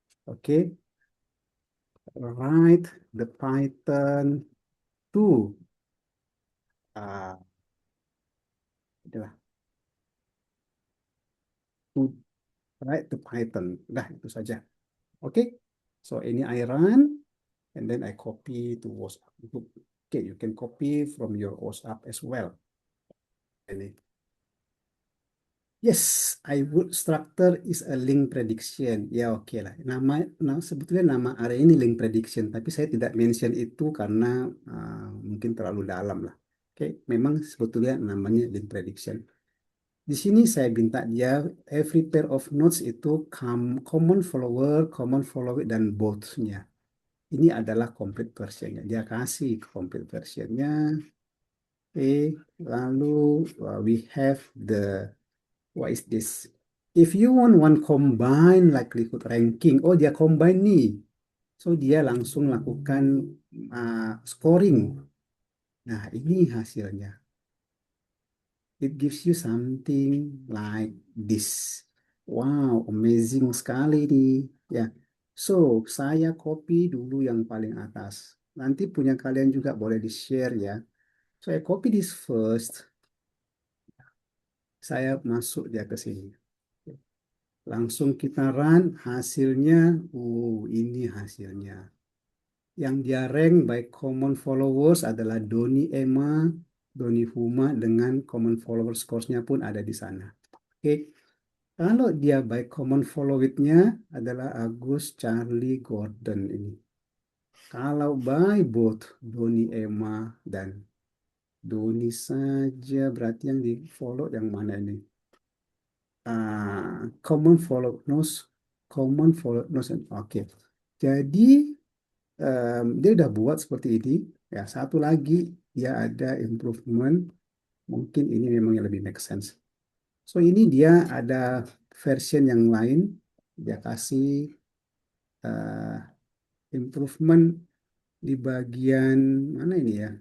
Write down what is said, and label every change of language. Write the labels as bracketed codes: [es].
[en] Oke. Write the Python to uh, [id] inilah, [en] to write the Python. [id] Dah itu saja. Oke. [en] So [id] ini [en] I run and then I copy to WhatsApp group. Okay, you can copy from your WhatsApp as well. [id] Ini. [en] Yes, I would structure is a link prediction. [id] Ya oke lah. Sebetulnya nama area ini link prediction, tapi saya tidak mention itu karena mungkin terlalu dalam lah. Oke, memang sebetulnya namanya link prediction. Di sini saya minta dia [en] every pair of nodes [id] itu common follower dan both-nya. Ini adalah complete versionnya. Dia kasih complete versionnya. Oke, lalu [en] we have the what is this? If you want one combine likelihood ranking, oh [id] dia [en] combine [id] nih. So dia langsung lakukan scoring. Nah, ini hasilnya. [en] It gives you something like this. [id] Wow, amazing sekali nih. Ya. So, saya copy dulu yang paling atas. Nanti punya kalian juga boleh di-share ya. [en] So, I copy this first. [id] Saya masuk dia ke sini. Langsung kita run hasilnya. Ini hasilnya. Yang dia rank by common followers adalah Doni Emma, Doni Huma dengan common followers score-nya pun ada di sana. Oke. Kalau dia by common follower-nya adalah Agus, Charlie, Gordon ini. Kalau by both Doni Emma dan Doni saja berarti yang di follow yang mana ini? [en] Common follow nose, common follow nose. [id] Oke. Jadi dia udah buat seperti ini. Ya, satu lagi dia ada improvement. Mungkin ini memang yang lebih make sense. So ini dia ada version yang lain. Dia kasih improvement di bagian mana ini ya?